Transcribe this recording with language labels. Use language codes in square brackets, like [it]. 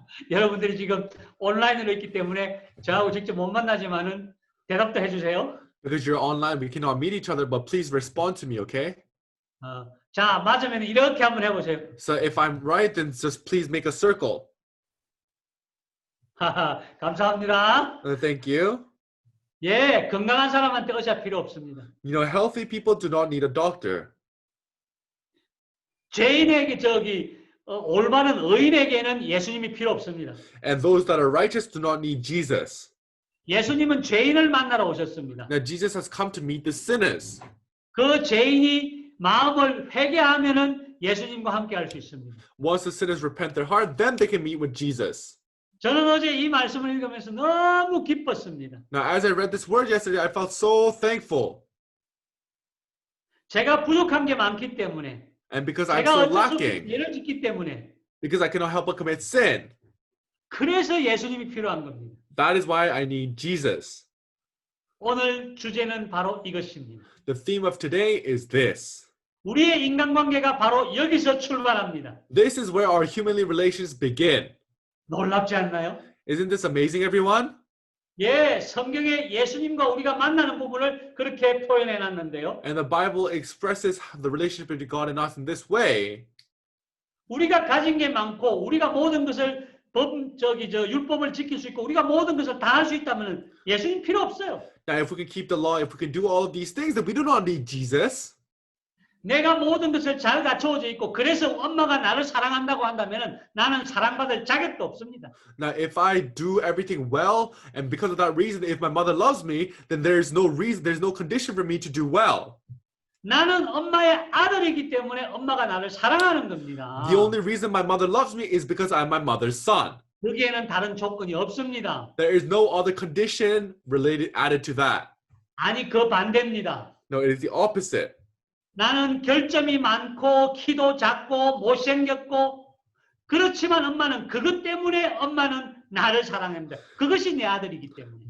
[ko] 여러분들이 지금 온라인으로 있기 때문에 저하고 직접 못 만나지만은 대답도 해주세요. [en] Because you're online, we cannot meet each other, but please respond to me, okay? [ko] 자, 맞으면 이렇게 한번 해보세요. [en] So if I'm right, then just please make a circle. [ko] 하하, 감사합니다. [en] Thank you. [ko] 예, 건강한 사람한테 의사 필요 없습니다. [en] You know, healthy people do not need a doctor. [ko] 죄인에게 올바른 의인에게는 예수님이 필요 없습니다. [en] And those that are righteous do not need Jesus. [ko] 예수님은 죄인을 만나러 오셨습니다. [en] Now, Jesus has come to meet the sinners. [ko] 그 죄인이 마음을 회개하면은 예수님과 함께 할 수 있습니다. [en] Once the sinners repent their heart, then they can meet with Jesus. [ko] 저는 어제 이 말씀을 읽으면서 너무 기뻤습니다. [en] Now, as I read this word yesterday, I felt so thankful. [ko] 제가 부족한 게 많기 때문에 [en] And because I'm [ko] 제가 [en] so [ko] 어쩔 수 없이 [en] lacking, [ko] 죄를 짓기 때문에 [en] because I cannot help but commit sin, [ko] 그래서 예수님이 필요한 겁니다. [en] that is why I need Jesus. [ko] 오늘 주제는 바로 이것입니다. [en] The theme of today is this. [ko] 우리의 인간관계가 바로 여기서 출발합니다. [en] This is where our humanly relations begin. [ko] 놀랍지 않나요? [en] Isn't this amazing, everyone? [ko] 예, 성경에 예수님과 우리가 만나는 부분을 그렇게 표현해 놨는데요. [en] And the Bible expresses the relationship between God and us in this way. [ko] 우리가 가진 게 많고 우리가 모든 것을 율법을 지킬 수 있고 우리가 모든 것을 다 할 수 있다면 예수님 필요 없어요. [en] Now, if we can keep the law, if we can do all of these things, then we do not need Jesus. [ko] 내가 모든 것을 잘 갖춰져 있고 그래서 엄마가 나를 사랑한다고 한다면 나는 사랑받을 자격도 없습니다. [en] Now, if I do everything well, and because of that reason, if my mother loves me, then there's no reason, there's no condition for me to do well. [ko] 나는 엄마의 아들이기 때문에 엄마가 나를 사랑하는 겁니다. [en] The only reason my mother loves me is because I'm my mother's son. [ko] 여기에는 다른 조건이 없습니다. [en] There is no other condition added to that. [ko] 아니 그 반대입니다. [en] No, it is the opposite. [ko] 나는 결점이 많고 키도 작고 못생겼고 그렇지만 엄마는 그것 때문에 엄마는 나를 사랑합니다. 그것이 내 아들이기 때문에.